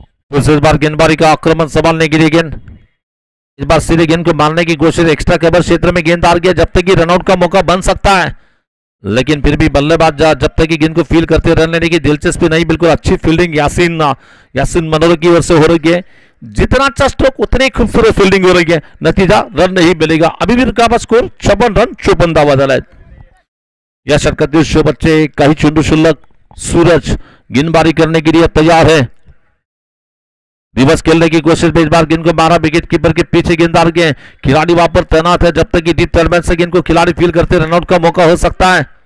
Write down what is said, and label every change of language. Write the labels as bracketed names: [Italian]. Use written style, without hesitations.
[Hindi] तो इस बार गेंदबाजी का आक्रमण संभालने के लिए गेंद, इस बार सीधे गेंद को मारने की कोशिश, एक्स्ट्रा कवर क्षेत्र में गेंद आ गया, जब तक कि रनआउट का मौका बन सकता है, लेकिन फिर भी बल्लेबाज जब तक कि गेंद को फील करते रन लेने की दिलचस्पी नहीं। बिल्कुल अच्छी फील्डिंग यासीन मनोर की ओर से हो रही है, जितना अच्छा स्ट्रोक उतनी खूबसूरत फील्डिंग हो रही है, नतीजा रन नहीं मिलेगा। अभी भी रुका स्कोर 56 रन [Marathi] 54 धावा झाला आहेत। या षटकातील शेवटचे काही चेंडू शिल्लक, [Hindi] सूरज गेंदबाजी करने के लिए तैयार है, रिवर्स खेलने की कोशिश में इस बार गेंद को मारा, विकेट कीपर के पीछे गेंददार के खिलाड़ी वहां पर तैनात है, जब तक कि डीप टर्बन से गेंद को खिलाड़ी फील करते रनआउट का मौका हो सकता है।